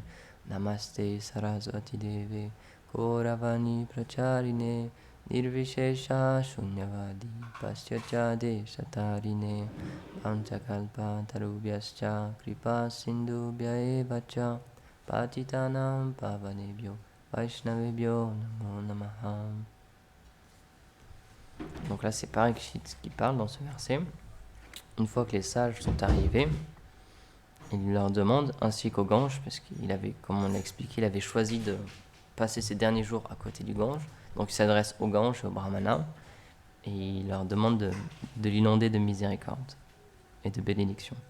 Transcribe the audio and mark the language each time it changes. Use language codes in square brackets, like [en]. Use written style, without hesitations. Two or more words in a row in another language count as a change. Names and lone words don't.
[sa] Namaste Saraswati Deve Gauravani Pracharine Nirvishesha Shunyavadi Paschatya Deshatarine Panchakalpa Tarubhyascha Kripa Sindhubhya Evacha Patitanam Pavanebhyo Vaishnavebhyo Namo Namaha. [fr] Donc là, c'est Parikshit qui parle dans ce verset. Une fois que les sages sont arrivés, il leur demande, ainsi qu'au Gange, parce qu'il avait, comme on l'a expliqué, il avait choisi de passer ses derniers jours à côté du Gange. Donc il s'adresse au Gange et au Brahmana, et il leur demande de l'inonder de miséricorde et de bénédiction.